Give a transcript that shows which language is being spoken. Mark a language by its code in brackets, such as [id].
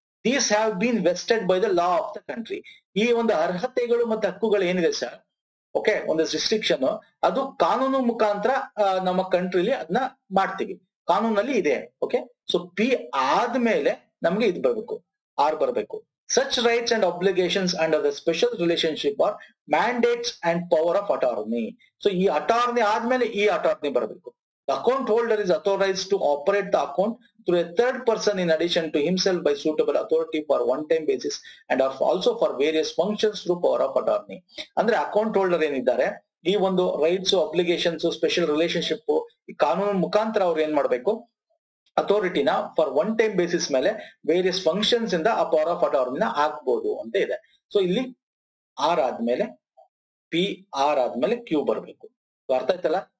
[en] These have been vested by the law of the country. [kn] ಈ ಒಂದು ಅರ್ಹತೆಗಳು ಮತ್ತೆ ಹಕ್ಕುಗಳು ಏನಿದೆ ಸರ್, ಓಕೆ, ಒಂದು ರಿಸ್ಟ್ರಿಕ್ಷನ್, ಅದು ಕಾನೂನು ಮುಖಾಂತರ ನಮ್ಮ ಕಂಟ್ರಿಲಿ ಅದನ್ನ ಮಾಡ್ತೀವಿ, ಕಾನೂನಲ್ಲಿ ಇದೆ. ಓಕೆ, ಸೊ ಪಿ ಆದ್ಮೇಲೆ ನಮ್ಗೆ ಇದು ಬರ್ಬೇಕು, ಆರ್ ಬರ್ಬೇಕು. [en] Such rights and obligations under the special relationship are mandates and power of attorney. [kn] So ಈ ಅಟಾರ್ನಿ ಆದ್ಮೇಲೆ ಈ ಅಟಾರ್ನಿ ಬರಬೇಕು. [en] The account holder is authorized to operate the account through a third person in addition to himself by suitable authority for one-time basis and also for various functions through power of attorney. [kn] ಅಂದ್ರೆ account holder ಏನಿದ್ದಾರೆ, ಈ ಒಂದು rights, obligations, special relationship, ಈ ಕಾನೂನು ಮುಖಾಂತರ ಅವ್ರು ಏನ್ ಮಾಡ್ಬೇಕು? ಅಥಾರಿಟಿನ ಫಾರ್ ಒನ್ ಟೈಮ್ ಬೇಸಿಸ್ ಮೇಲೆ ವೇರಿಯಸ್ ಫಂಕ್ಷನ್ಸ್ ಇಂದ ಆ ಪವರ್ ಆಫ್ ಅಟಾರ್ನಿನ ಹಾಕ್ಬೋದು ಅಂತ ಇದೆ. ಸೊ ಇಲ್ಲಿ ಆರ್ ಆದ್ಮೇಲೆ ಪಿ, ಆರ್ ಆದ್ಮೇಲೆ ಕ್ಯೂ ಬರ್ಬೇಕು. ಅರ್ಥ ಆಯ್ತಲ್ಲ?